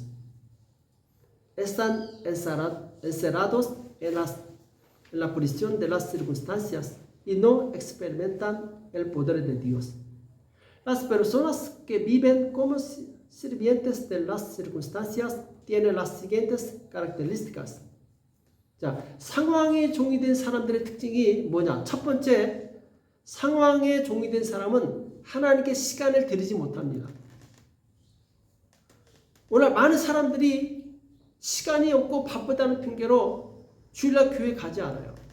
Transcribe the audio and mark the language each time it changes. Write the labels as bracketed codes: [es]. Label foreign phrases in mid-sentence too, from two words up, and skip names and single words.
[es] Están encerrados en la prisión de las circunstancias y no experimentan el poder de Dios. Las personas que viven como sirvientes de las circunstancias tienen las siguientes características. [ko] 자, 상황의 종이 된 사람들의 특징이 뭐냐? 첫 번째, 상황의 종이 된 사람은 하나님께 시간을 들이지 못합니다. 오늘 많은 사람들이 시간이 없고 바쁘다는 핑계로 주일날 교회 가지 않아요.